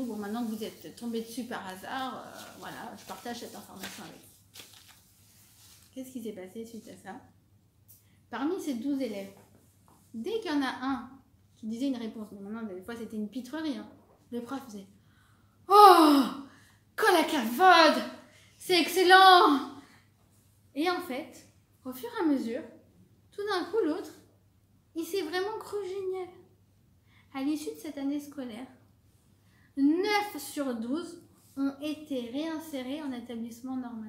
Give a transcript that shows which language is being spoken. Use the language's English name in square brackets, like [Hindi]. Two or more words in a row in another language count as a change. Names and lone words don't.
[French] Bon, maintenant que vous êtes tombé dessus par hasard, voilà, je partage cette information avec vous. Qu'est-ce qui s'est passé suite à ça? Parmi ces 12 élèves, dès qu'il y en a un qui disait une réponse, mais maintenant, des fois, c'était une pitrerie, hein. Le prof faisait « Oh, [Hebrew] כל הכבוד, [French] c'est excellent !» Et en fait, au fur et à mesure, tout d'un coup, l'autre, il s'est vraiment cru génial. À l'issue de cette année scolaire, 9 sur 12 ont été réinsérés en établissement normal.